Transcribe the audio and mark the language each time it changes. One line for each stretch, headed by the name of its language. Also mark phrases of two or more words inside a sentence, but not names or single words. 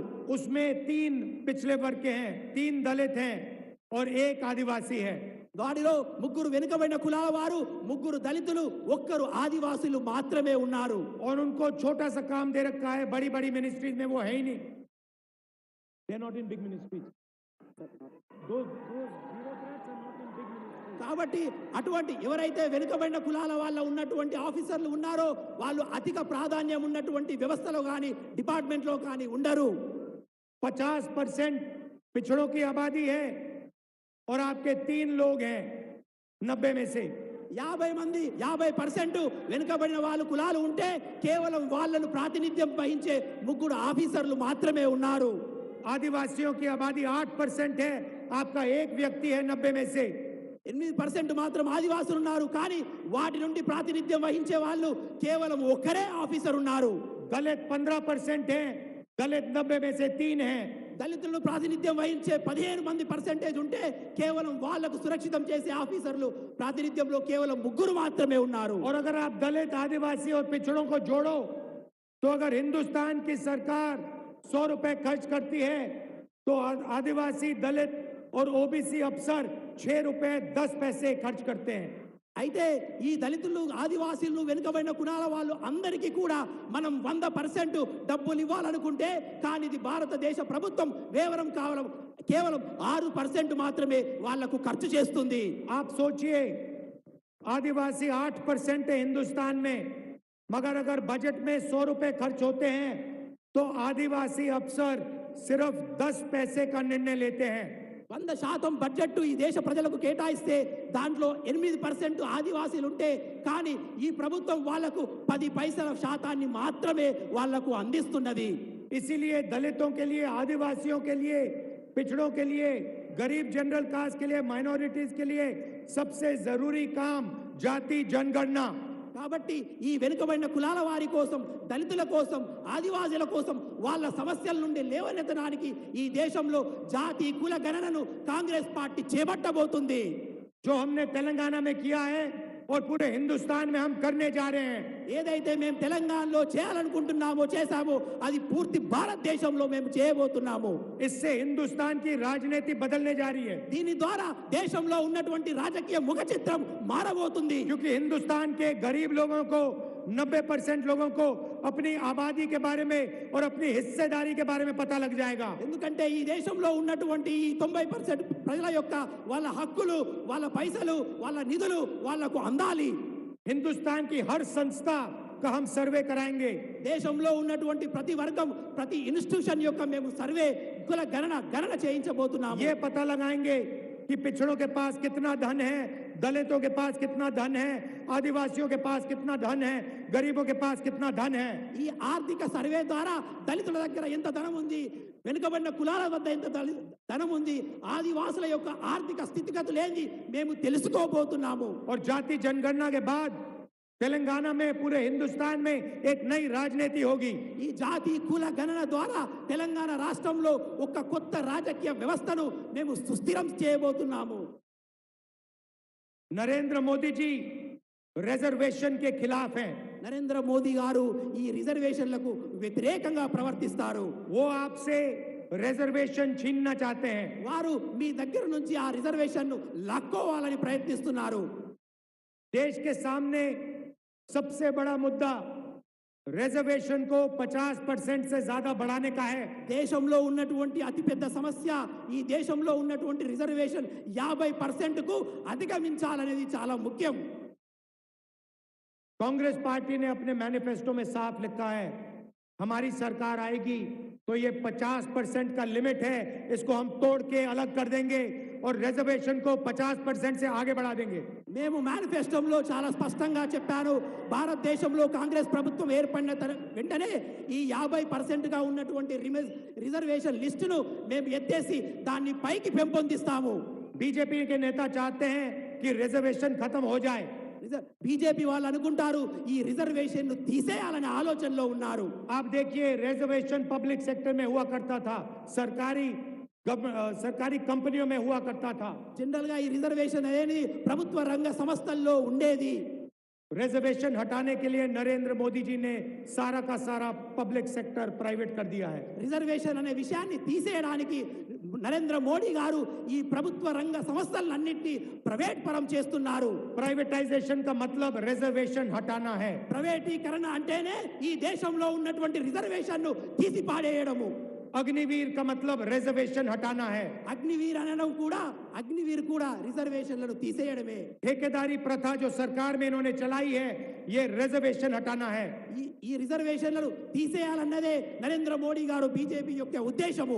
Hindi: उसमें 3 पिछले वर्ग के हैं, 3 दलित हैं और 1 आदिवासी है।
Telugu: వారిలో 3 వెనుకబడిన కులాల వారు, 3 దళితులు, 1 ఆదివాసులు మాత్రమే ఉన్నారు.
Hindi: और उनको छोटा सा काम दे रखा है, बड़ी बड़ी मिनिस्ट्रीज में वो है ही नहीं।
English: They are not in big ministries. Those bureaucrats are not in big ministries.
Telugu: కాబట్టి అటువంటి ఎవరైతే వెనుకబడిన కులాల వాళ్ళ ఉన్నటువంటి ఆఫీసర్లు ఉన్నారో వాళ్ళు అధిక ప్రాధాన్యం ఉన్నటువంటి వ్యవస్థలో కానీ, డిపార్ట్మెంట్లో కానీ ఉండరు.
Hindi: 50% पिछड़ों की आबादी है और आपके 3 लोग हैं 90 में से।
Telugu: 50 మంది 50% వెనుకబడిన వాళ్ళు కులాలు ఉంటే కేవలం వాళ్ళను ప్రాతినిధ్యం వహించే ముగ్గురు ఆఫీసర్లు మాత్రమే ఉన్నారు.
Hindi: आदिवासियों की आबादी 8% है, आपका एक व्यक्ति है 90 में से।
Telugu: 8% మాత్రం ఆదివాసులు ఉన్నారు, కానీ వాటి నుండి ప్రాతినిధ్యం వహించే వాళ్ళు కేవలం ఒక్కరే ఆఫీసర్ ఉన్నారు.
Hindi: दलित 15% है, दलित 90 में से 3 हैं।
Telugu: దళితులను ప్రాతినిధ్యం వహించే 15% ఉంటే కేవలం వాళ్లకు సురక్షితం చేసే ఆఫీసర్లు ప్రాతినిధ్యంలో కేవలం ముగ్గురు మాత్రమే ఉన్నారు.
Hindi: और अगर आप दलित, आदिवासी और पिछड़ों को जोड़ो तो अगर हिंदुस्तान की सरकार 100 रुपए खर्च करती है तो आदिवासी, दलित और ओबीसी अफसर 6 रुपए 10 पैसे खर्च करते हैं।
Telugu: అయితే ఈ దళితులు, ఆదివాసీలు, వెనుకబడిన కులాల వాళ్ళు అందరికీ కూడా మనం 100% డబ్బులు ఇవ్వాలనుకుంటే, కానీ ఇది భారతదేశ ప్రభుత్వం కేవలం 6% మాత్రమే వాళ్లకు ఖర్చు చేస్తుంది.
Hindi: आप सोचिए, आदिवासी 8% है हिंदुस्तान में, मगर अगर बजट में 100 रुपए खर्च होते हैं तो आदिवासी अफसर सिर्फ 10 पैसे का निर्णय लेते हैं।
Telugu: 100% బడ్జెట్ ఈ దేశ ప్రజలకు కేటాయిస్తే దాంట్లో 8% ఆదివాసీలు ఉంటే, కానీ ఈ ప్రభుత్వం వాళ్లకు 10 పైసల శాతాన్ని మాత్రమే వాళ్లకు అందిస్తున్నది.
Hindi: इसीलिए दलितों के लिए, आदिवासियों के लिए, पिछड़ों के लिए, गरीब
English: general caste
Hindi: के लिए, माइनॉरिटीज के लिए सबसे जरूरी काम जाति जनगणना।
Telugu: కాబట్టి ఈ వెనుకబడిన కులాల వారి కోసం, దళితుల కోసం, ఆదివాసీల కోసం వాళ్ళ సమస్యల నుండి లేవనెత్తడానికి ఈ దేశంలో జాతి కుల గణనను కాంగ్రెస్ పార్టీ చేపట్టబోతుంది.
Hindi: जो हमने तेलंगाना में किया है और पूरे हिंदुस्तान में हम करने जा रहे हैं।
Telugu: ఏదైతే మేము తెలంగాణలో చేయాలనుకుంటున్నామో, చేశామో, అది పూర్తి భారతదేశంలో మేము చేయబోతున్నాము.
Hindi: इससे हिंदुस्तान की राजनीति बदलने जा रही है,
Telugu: దీని ద్వారా దేశంలో ఉన్నటువంటి రాజకీయ ముఖ చిత్రం మారబోతుంది.
Hindi: क्योंकि हिंदुस्तान के गरीब लोगों को, 90% लोगों को अपनी आबादी के बारे में और अपनी हिस्सेदारी के बारे में पता लग जाएगा।
Telugu: ఎందుకంటే ఈ దేశంలో ఉన్నటువంటి ఈ 90% ప్రజల యొక్క వాళ్ళ హక్కులు, వాళ్ళ పైసలు, వాళ్ళ నిధులు వాళ్లకు అందాలి.
Hindi: हिंदुस्तान की हर संस्था का हम सर्वे कराएंगे।
Telugu: దేశంలో ఉన్నటువంటి ప్రతి వర్గం, ప్రతి ఇన్స్టిట్యూషన్ యొక్క మేము సర్వే, కుల గణన చేయించబోతున్నాము.
Hindi: ये पता लगाएंगे कि पिछड़ों के पास कितना धन है, दलितों के पास कितना धन है, आदिवासियों के पास कितना धन है, गरीबों के पास कितना धन है।
Telugu: ఈ ఆర్థిక సర్వే ద్వారా దళితుల దగ్గర ఎంత ధనం ఉంది, వెనుకబడిన కులాల వద్ద ఎంత ధనం ఉంది, ఆదివాసుల యొక్క ఆర్థిక స్థితిగతులు ఏంది మేము తెలుసుకోబోతున్నాము.
Hindi: और जाति जनगणना के बाद तेलंगाना में, पूरे हिंदुस्तान में एक नई राजनीति होगी।
Telugu: ఈ జాతి కుల గణన ద్వారా తెలంగాణ రాష్ట్రంలో ఒక కొత్త రాజకీయ వ్యవస్థను మేము సుస్థిరం చేయబోతున్నాము.
Hindi: नरेंद्र मोदी जी रिजर्वेशन के खिलाफ हैं।
Telugu: నరేంద్ర మోదీ గారు ఈ రిజర్వేషన్లకు వ్యతిరేకంగా ప్రవర్తిస్తారు.
Hindi: वो आपसे रिजर्वेशन छीनना चाहते हैं।
Telugu: వారు మీ దగ్గర నుంచి ఆ రిజర్వేషన్ను లాక్కోవాలని ప్రయత్నిస్తున్నారు.
Hindi: देश के सामने सबसे बड़ा मुद्दा रिजर्वेशन को 50% से ज्यादा बढ़ाने का है।
Telugu: దేశంలో ఉన్నటువంటి అతిపెద్ద సమస్య ఈ దేశంలో ఉన్నటువంటి రిజర్వేషన్ 50% కు అధిగమించాలనేది చాలా ముఖ్యం.
Hindi: कांग्रेस पार्टी ने अपने मैनिफेस्टो में साफ लिखा है, हमारी सरकार आएगी तो ये 50% का लिमिट है, इसको हम तोड़ के अलग कर देंगे और रिजर्वेशन को 50% से आगे बढ़ा देंगे।
Telugu: మేము మేనిఫెస్టోలో చాలా స్పష్టంగా చెప్పాను, భారతదేశంలో కాంగ్రెస్ ప్రభుత్వం ఏర్పడిన వెంటనే ఈ 50% గా ఉన్నటువంటి
English: reservation list
Telugu: మేము ఎత్తేసి దాన్ని పైకి పెంపొందిస్తాము.
Hindi: बीजेपी के नेता चाहते हैं कि रिजर्वेशन खत्म हो जाए।
Telugu: బీజేపీ వాళ్ళు అనుకుంటారు ఈ రిజర్వేషన్ ను తీసేయాలనే ఆలోచనలో ఉన్నారు.
Hindi: आप देखिए,
English: reservation public sector
Hindi: में हुआ करता था, सरकारी कंपनियों में हुआ करता था।
Telugu: జనరల్ గా ఈ రిజర్వేషన్ అనేది ప్రభుత్వ రంగ సంస్థల్లో ఉండేది.
Hindi: रिजर्वेशन हटाने के लिए नरेंद्र मोदी जी ने सारा का सारा
English: public sector private
Hindi: कर दिया है।
Telugu: రిజర్వేషన్ అనే విషయాన్ని తీసేయడానికి నరేంద్ర మోడీ గారు ఈ ప్రభుత్వ రంగ సంస్థలన్నింటినీ ప్రైవేట్ పరం చేస్తున్నారు.
Hindi: प्राइवेटाइजेशन का मतलब रिजर्वेशन हटाना है।
Telugu: ప్రైవేటీకరణ అంటేనే ఈ దేశంలో ఉన్నటువంటి రిజర్వేషన్ ను తీసి పాడేయడము.
Hindi: अग्निवीर का मतलब रिजर्वेशन हटाना है।
Telugu: అగ్నివీర్ అనడం కూడా, అగ్నివీర్ కూడా రిజర్వేషన్లను తీసేయడమే.
Hindi: ठेकेदारी प्रथा जो सरकार में इन्होंने चलाई है, ये रिजर्वेशन हटाना है।
Telugu: ఈ రిజర్వేషన్లను తీసేయాలన్నదే నరేంద్ర మోడీ గారు బీజేపీ యొక్క ఉద్దేశము.